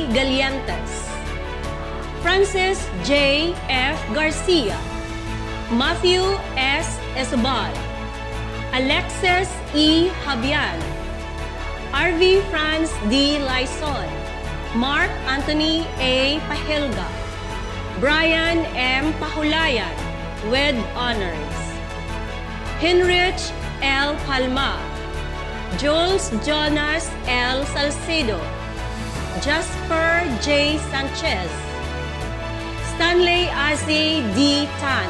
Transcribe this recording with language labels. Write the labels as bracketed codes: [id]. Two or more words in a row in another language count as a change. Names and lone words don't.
[en] Galiantes, Francis J. F. Garcia, Matthew S. Esbal, Alexis E. Habian, RV Franz D. Lyson, Mark Anthony A. Pahilga, Brian M. Pahulayan with honors, Heinrich L. Palma, Jules Jonas L. Salcedo, Jasper J. Sanchez, Stanley Aze D.